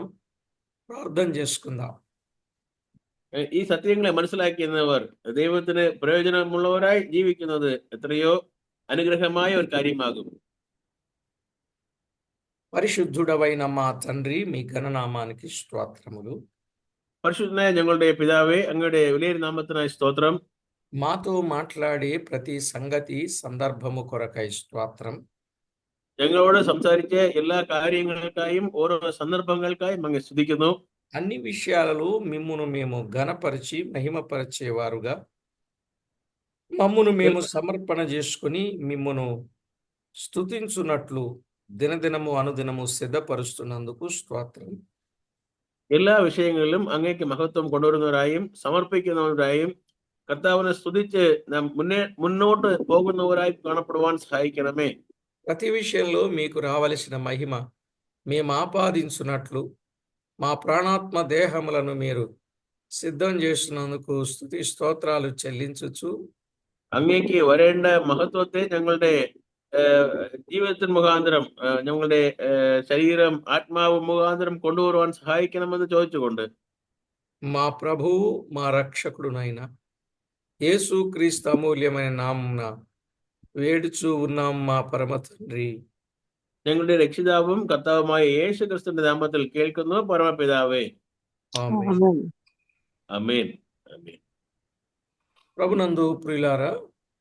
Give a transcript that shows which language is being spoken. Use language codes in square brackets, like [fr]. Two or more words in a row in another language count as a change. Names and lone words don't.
[te] ప్రార్థన చేసుకుందాం. [ml] ഈ സത്യങ്ങളെ മനസ്സിലാക്കുന്നവർ ദൈവത്തിന് പ്രയോജനമുള്ളവരായി ജീവിക്കുന്നത് എത്രയോ അനുഗ്രഹമായ ഒരു കാര്യമാകും. [te] పరిశుద్ధుడవైన మా తండ్రి, మీ ఘననామానికి స్తోత్రములు. [ml] പരിശുദ്ധനായ ഞങ്ങളുടെ പിതാവേ, അങ്ങയുടെ വിലയേറിയ നാമത്തിനായി സ്തോത്രം. [te] మాతో మాట్లాడే ప్రతి సంగతి సందర్భము కొరకై స్తోత్రం. [ml] ഞങ്ങളോട് സംസാരിച്ച എല്ലാ കാര്യങ്ങൾക്കായും ഓരോ സന്ദർഭങ്ങൾക്കായും അങ്ങ് സ്തുതിക്കുന്നു. [te] అన్ని విషయాలలో మిమ్మును మేము ఘనపరిచి మహిమపరిచేవారుగా మమ్మును మేము సమర్పణ చేసుకుని మిమ్మును స్తుతించున్నట్లు దినదినము అనుదినము సిద్ధపరుస్తున్నందుకు స్తోత్రం. [ml] എല്ലാ വിഷയങ്ങളിലും അങ്ങേക്ക് മഹത്വം കൊണ്ടുവരുന്നവരായും സമർപ്പിക്കുന്നവരായും കർത്താവിനെ സ്തുതിച്ച് നാം മുന്നോട്ട് പോകുന്നവരായി കാണപ്പെടുവാൻ സഹായിക്കണമേ. [te] ప్రతి విషయంలో మీకు రావలసిన మహిమ మేము ఆపాదించున్నట్లు మా ప్రాణాత్మ దేహములను మీరు సిద్ధం చేస్తున్నందుకు స్తుతి స్తోత్రాలు చెల్లించుచు [ml] അങ്ങേക്ക് വരേണ്ട മഹത്വത്തെ ഞങ്ങളുടെ ജീവിതത്തിന് മുഖാന്തരം, ഞങ്ങളുടെ ശരീരം ആത്മാവ് മുഖാന്തരം കൊണ്ടുവരുവാൻ സഹായിക്കണമെന്ന് ചോദിച്ചുകൊണ്ട് [te] మా ప్రభువు మా రక్షకుడునైన యేసు క్రీస్తు అమూల్యమైన నామమున వేడుచూ ఉన్నాం మా పరమ తండ్రి. [ml] ഞങ്ങളുടെ രക്ഷിതാവും കർത്താവുമായ യേശു ക്രിസ്തുവിന്റെ നാമത്തിൽ കേൾക്കുന്നു, പരമപിതാവേ. [te] ఆమేన్. [ml] ആമേൻ. ആമേൻ. [te] ప్రభునందు ప్రియులారా,